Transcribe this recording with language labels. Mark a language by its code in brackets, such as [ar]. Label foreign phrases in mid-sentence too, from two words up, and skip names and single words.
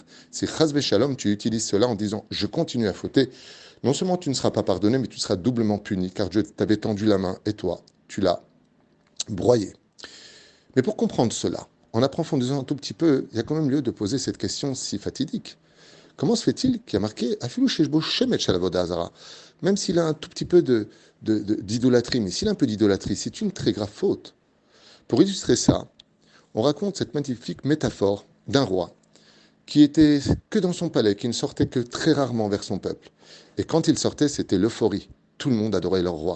[fr] Si [he] חס ושלום, [fr] tu utilises cela en disant je continue à fauter, non seulement tu ne seras pas pardonné, mais tu seras doublement puni, car Dieu t'avait tendu la main et toi, tu l'as broyé. Mais pour comprendre cela, en approfondissant un tout petit peu, il y a quand même lieu de poser cette question si fatidique. Comment se fait-il qu'il y a marqué [he] אפילו שיש בו שמץ של עבודה זרה, [fr] même s'il a un tout petit peu d'idolâtrie, mais s'il a un peu d'idolâtrie, c'est une très grave faute. Pour illustrer ça, on raconte cette magnifique métaphore d'un roi qui était que dans son palais, qui ne sortait que très rarement vers son peuple. Et quand il sortait, c'était l'euphorie. Tout le monde adorait leur roi.